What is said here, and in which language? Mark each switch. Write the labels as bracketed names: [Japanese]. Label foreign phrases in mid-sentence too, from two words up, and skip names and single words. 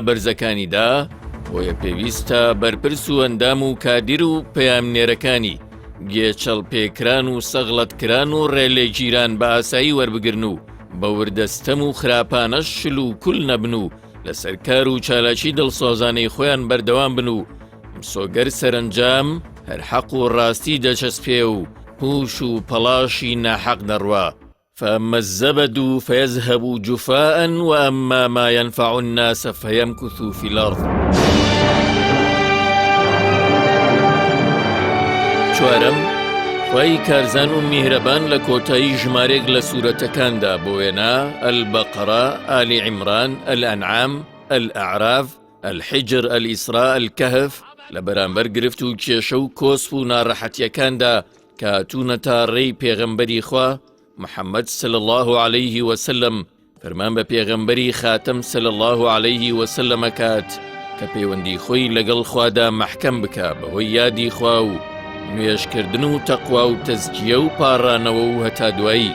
[Central Kurdish] بەرزەکانیدا، بۆیە پێویستە بەرپرس و ئەندام و کادیر و پەیامنێرەکانی گێچەڵ پێکران و سەغڵەتکران و ڕێلێگیران بە ئاسایی وەربگرن و بە وردەستەم و خراپانە شل و کول نەبن و لەسەر کار و چالاکی دڵسۆزانەی خۆیان بەردەوام بن و سۆگەر سەرنجام هەر حەق و ڕاستی دەچەسپێ و پوش و پەڵاشی ناحەق دەڕوا. [Arabic] فأما الزبد فيذهب جفاء وأما ما ينفع الناس فيمكث في الأرض. [Central Kurdish] چوارم، خوای کارزان و میهرەبان لە کۆتایی ژمارێک لە سوورەتەکاندا بۆ وێنا البەقەرە، ئالی عیمران، الئەنعام، الئەعراف، الحجر، الئیسراء، الکەهف لە بەرامبەر گرفت و کێشە و کۆسپ و ناڕەحەتیەکاندا کە هاتوونە تا ڕێی پێغەمبەری خوا محەممەد [Arabic] صلی الله عليه وسلم [Central Kurdish] فەرمان بە پێغەمبەری خاتەم [Arabic] صلی الله عليه وسلم [Central Kurdish] کات کە پەیوەندی خۆی لەگەڵ خوادا مەحکەم بکە بەهۆی یادی خوا و نوێژکردن و تەقوا و تەزکیە و پاڕانەوە و هەتا دوایی.